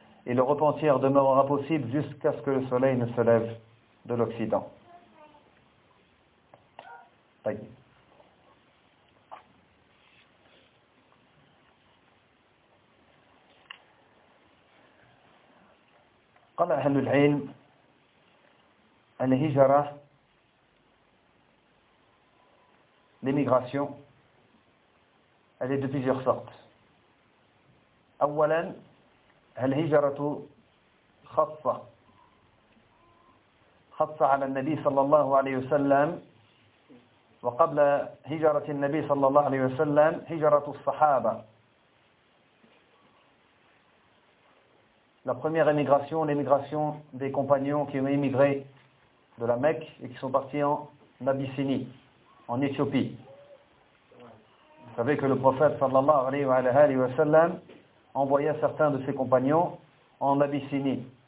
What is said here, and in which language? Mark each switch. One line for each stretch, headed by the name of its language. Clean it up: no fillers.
French: Et le repentir demeurera possible jusqu'à ce que le soleil ne se lève de l'Occident. »
Arabic: قال أهل العلم الهجرة
French: l'émigration elle est de plusieurs sortes.
Arabic: أولا الهجرة خاصة خاصة على النبي صلى الله عليه وسلم وقبل هجرة النبي صلى الله عليه وسلم هجرة الصحابة.
French: La première émigration, l'émigration des compagnons qui ont émigré de la Mecque et qui sont partis en Abyssinie, en Éthiopie. Vous savez que le prophète sallallahu alayhi wa sallam envoya certains de ses compagnons en Abyssinie.